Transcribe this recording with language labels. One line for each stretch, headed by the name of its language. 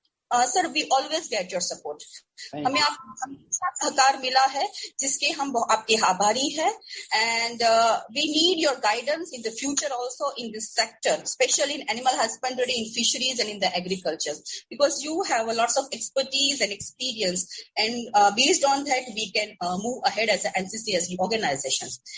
English: Sir, we always get your support.
Hindi: हमें आपका सहकार मिला है जिसके हम आपके आभारी हैं.
English: And we need your guidance in the future also in this sector, especially in animal husbandry, in fisheries, and in the agriculture, because you have a lots of expertise and experience, and based on that we can move ahead as an NCCSD organizations.